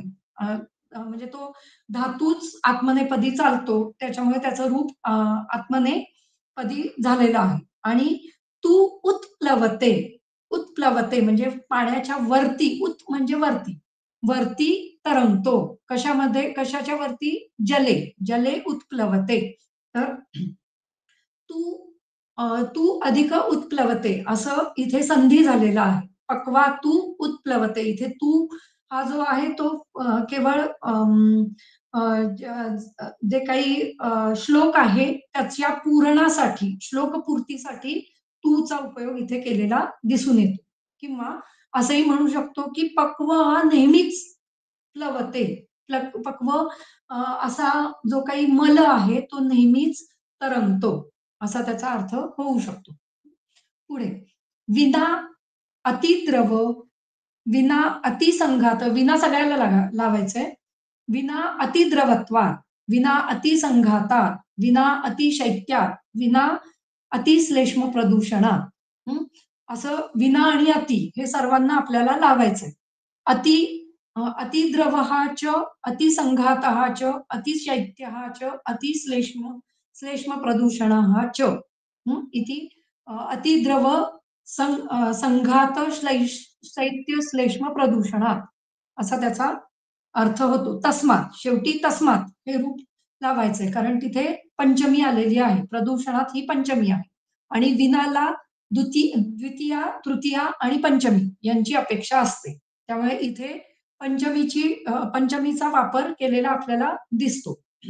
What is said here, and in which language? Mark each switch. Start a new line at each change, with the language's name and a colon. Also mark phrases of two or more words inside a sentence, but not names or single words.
Marathi: अ, अ, म्हणजे तो धातूच आत्मनेपदी चालतो. त्याच्यामुळे त्याचं रूप आत्मनेपदी झालेलं आहे.
Sanskrit: आणि तू उत्प्लवते.
Marathi: उत्प्लवते म्हणजे पाण्याच्या वरती, उत म्हणजे वरती. वरती तरंगतो. कशामध्ये? कशाच्या वरती? जले.
Sanskrit: जले उत्प्लवते.
Marathi: तर तू तू अधिक उत्प्लवते असं इथे संधी झालेला आहे.
Sanskrit: पक्वा तू उत्प्लवते.
Marathi: इथे तू हा जो आहे तो केवळ अ, जे काही श्लोक आहे त्याच्या पूरणासाठी, श्लोकपूर्तीसाठी तूचा उपयोग इथे केलेला दिसून येतो. किंवा असंही म्हणू शकतो, की पक्व हा नेहमीच प्लवते. पक्व अ, असा जो काही मल आहे तो नेहमीच तरंगतो. असा त्याचा अर्थ होऊ शकतो. पुढे
Sanskrit: विना अतिद्रव, विना अतिसंघात, विना
Marathi: सगळ्याला लावायचंय.
Sanskrit: विना अतिद्रवत्वात्, विना अतिसंघातात्, विना अतिशैत्यात्, विना अतिश्लेष्म प्रदूषणात्. हं.
Marathi: असं विना आणि अति हे सर्वांना आपल्याला लावायचंय.
Sanskrit: अति अतिद्रवः च, अतिसंघातः च, अतिशैत्यः च, श्लेष्म प्रदूषणः च. इति अतिद्रव संघात शैत्य श्लेष्म प्रदूषणात
Marathi: असा त्याचा अर्थ होतो. तस्मात, शेवटी तस्मात हे रूप लावायचंय कारण तिथे पंचमी आलेली आहे. प्रदूषणात ही पंचमी आहे आणि विनाला द्वितीया, तृतीया आणि पंचमी यांची अपेक्षा असते. त्यामुळे इथे पंचमीचा वापर केलेला आपल्याला दिसतो.